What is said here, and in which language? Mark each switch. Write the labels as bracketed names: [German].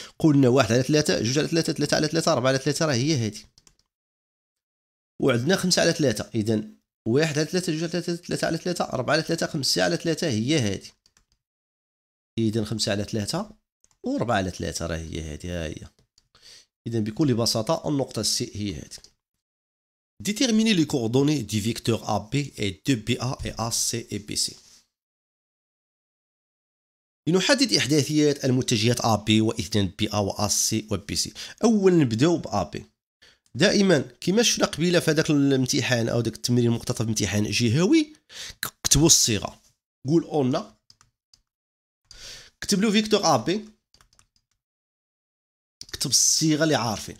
[Arabic] قلنا 1 على 3 2 على 3 3 على 3 4 على 3 راه هي هذه، وعندنا 5 على 3، اذا 1 على 3 2 على 3 3 على 3 4 على 3 5 على 3 هي هذه. اذا 5 على 3 و4 على 3 راه هي هذه، ها هي. اذا بكل بساطه النقطه سي هي هذه. [French] Déterminer les coordonnées du vecteur AB et de BA et AC et BC. [Arabic] لنحدد إحداثيات المتجهات AB واثنان BA و AC و BC. أولا نبداو ب AB. دائما كما شفنا قبيله في هذاك الامتحان أو داك التمرين المقتطف امتحان جهوي، كتبوا الصيغة. قول أونا، كتب له فيكتور AB، كتب الصيغة اللي عارفين.